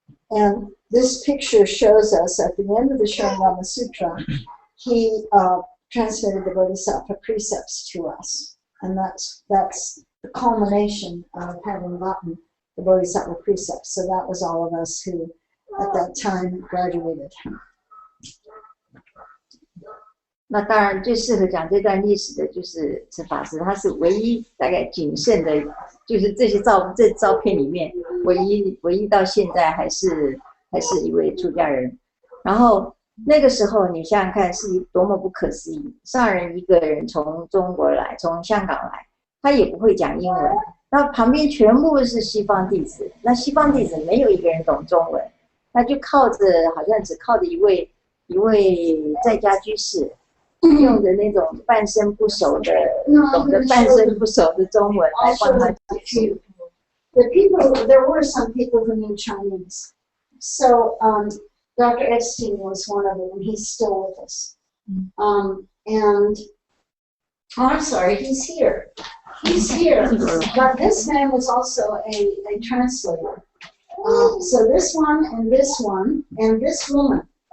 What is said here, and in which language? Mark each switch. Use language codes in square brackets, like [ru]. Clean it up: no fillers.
[en] And this picture shows us at the end of the Sharanama Sutra, he transmitted the Bodhisattva precepts to us. And that's the culmination of having gotten the Bodhisattva precepts. So that was all of us who, at that time, graduated. [zh] 那当然最适合讲这段历史的就是这法师，他是唯一大概仅剩的，就是这照片里面唯一到现在还是一位出家人。然后那个时候你想想看是多么不可思议，上人一个人从中国来，从香港来，他也不会讲英文，那旁边全部是西方弟子，那西方弟子没有一个人懂中文，他就靠着好像只靠着一位在家居士。用的那种半生不熟的，懂得半生不熟的中文来帮他解释。 [en] There were some people who knew Chinese. So Dr. Epstein was one of them, and he's still with us. I'm sorry, he's here. He's here. But this man was also a translator. So this one, and this woman.